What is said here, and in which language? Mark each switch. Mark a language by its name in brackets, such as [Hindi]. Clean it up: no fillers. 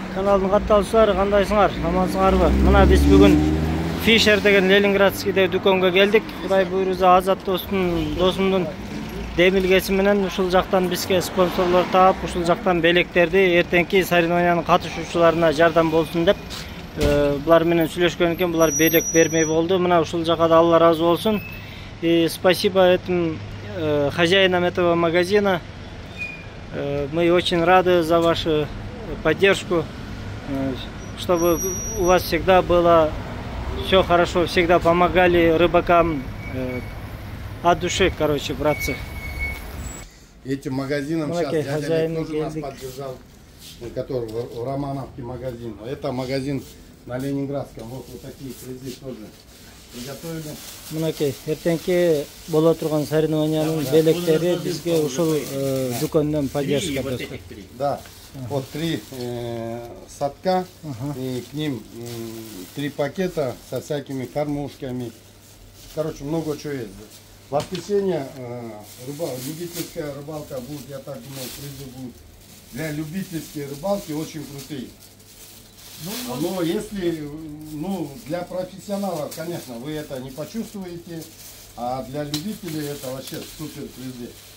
[Kyrgyz] Kanalдын катталуучулары, кандайсыңар? Амансыңарбы? Мына биз бүгүн Fisher деген Ленинградскийде дүкөнгө келдик. Кудай буйруза Азат досумдун демилгеси менен ушул жактан бизге спонсорлор таап, ушул жактан белектерди эртеңки соревнованиянын катышуучуларына жардам болсун деп булар менен сүйлөшкөн экен. Булар белек бермей болду. Мына ушул жака да Алла разы болсун. [Russian] И спасибо этим хозяинам этого магазина. Мы очень рады за вашу поддержку, чтобы у вас всегда было все хорошо, всегда помогали рыбакам от души, короче, братцы. Этим магазином сейчас дядя тоже нас поддержал, который в Романовке магазин. Это магазин на Ленинградском. Вот такие призы тоже приготовили. [Kyrgyz] Мынакей, эртеңки боло турган соревнованиянын белектери бизге ушул дүкөндөн поддержка берди. [Russian] Да. Вот 3 садка, и к ним 3 пакета со всякими кормушками. Короче, много чего есть. В воскресенье любительская рыбалка будет, я так думаю, призы будут. Для любительской рыбалки очень крутые. Но если, для профессионалов, конечно, вы это не почувствуете, а для любителей это вообще супер призы.